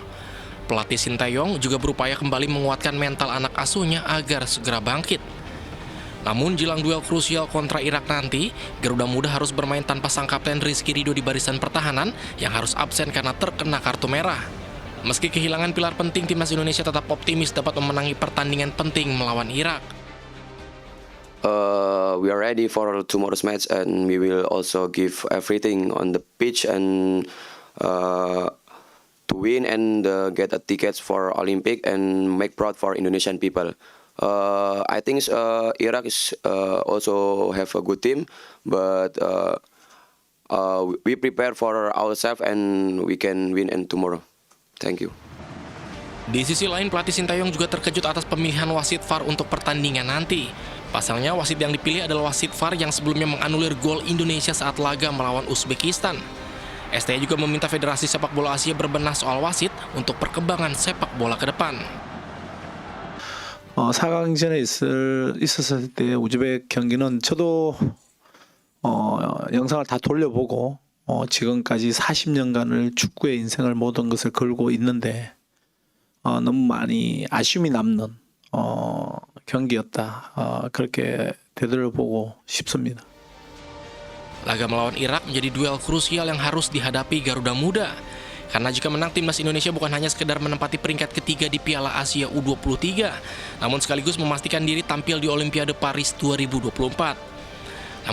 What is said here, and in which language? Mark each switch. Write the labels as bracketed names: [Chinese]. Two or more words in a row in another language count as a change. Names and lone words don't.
[Indonesian] Pelatih Sintayong juga berupaya kembali menguatkan mental anak asuhnya agar segera bangkit. Namun jelang duel krusial kontra Irak nanti, Garuda Muda harus bermain tanpa sang kapten Rizky Ridho di barisan pertahanan yang harus absen karena terkena kartu merah. Meski kehilangan pilar penting, Timnas Indonesia tetap optimis dapat memenangi pertandingan penting melawan Irak. [English] We are ready for tomorrow's match and we will also give everything on the pitch and to win and get a tickets for Olympic and make proud for Indonesian people. I think Iraq is also have a good team, but we prepare for ourselves and we can win and tomorrow. Thank you. [Indonesian] Di sisi lain, pelatih Sintayong juga terkejut atas pemilihan wasit VAR untuk pertandingan nanti. Pasalnya, wasit yang dipilih adalah wasit VAR yang sebelumnya menganulir gol Indonesia saat laga melawan Uzbekistan. STI juga meminta Federasi Sepak Bola Asia berbenah soal wasit untuk perkembangan sepak bola ke depan. [Korean] 4강전에 있었을 때 우즈벡 경기는 저도 영상을 다 돌려보고 지금까지 40년간을 축구의 인생을 모든 것을 걸고 있는데 너무 많이 아쉬움이 남는 경기였다. 그렇게 되돌아보고 싶습니다. [Indonesian] Laga melawan Irak menjadi duel krusial yang harus dihadapi Garuda Muda. Karena jika menang, Timnas Indonesia bukan hanya sekedar menempati peringkat ketiga di Piala Asia U23, namun sekaligus memastikan diri tampil di Olimpiade Paris 2024.